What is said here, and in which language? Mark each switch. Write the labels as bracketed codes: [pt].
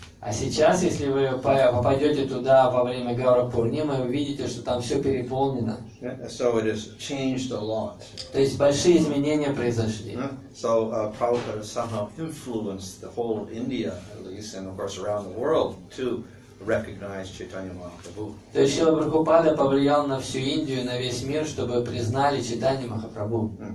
[ru] А сейчас, если вы попадете туда во время Гаура Пурнимы, вы увидите, что там все переполнено. [en] So it has changed a lot. [ru] То есть большие изменения произошли. [en] So Prabhupada somehow influenced the whole of India, at least, and of course around the world, to recognize Chaitanya Mahaprabhu. [ru] То есть Шрила Прабхупада повлиял на всю Индию, на весь мир, чтобы признали Чайтанью Махапрабху.